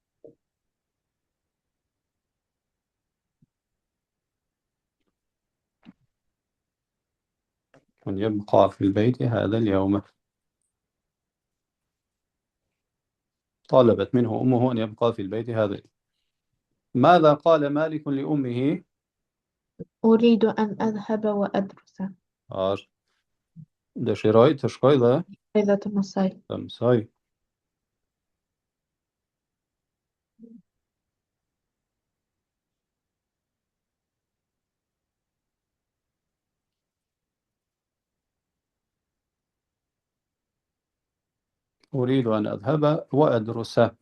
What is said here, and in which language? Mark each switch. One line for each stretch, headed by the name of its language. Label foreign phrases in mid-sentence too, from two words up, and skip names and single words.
Arabic: أن يبقى في البيت هذا اليوم. طلبت منه أمه أن يبقى في البيت هذا اليوم. ماذا قال مالك لأمه؟ أريد أن أذهب وأدرس.
Albanian: Dëshiroj të shkoj dhe
Arabic: إذا تمسي.
Albanian: të mësoj.
Arabic: أريد أن أذهب وأدرس.